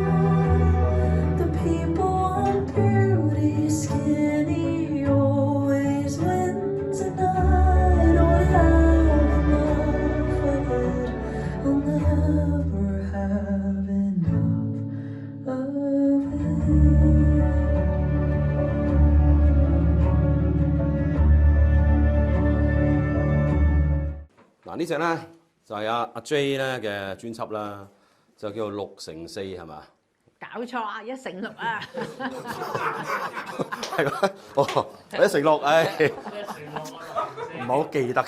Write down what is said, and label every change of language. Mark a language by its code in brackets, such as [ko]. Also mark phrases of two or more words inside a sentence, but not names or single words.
[en] The people want beauty, skinny always wins, and I don't have enough of it. I'll never have enough of it. [yue] 嗱呢隻咧就係阿 J 咧嘅專輯啦，就叫做6乘4係嘛？搞錯啊！1乘6啊！係咩？哦，1乘6，唉，唔係好記得。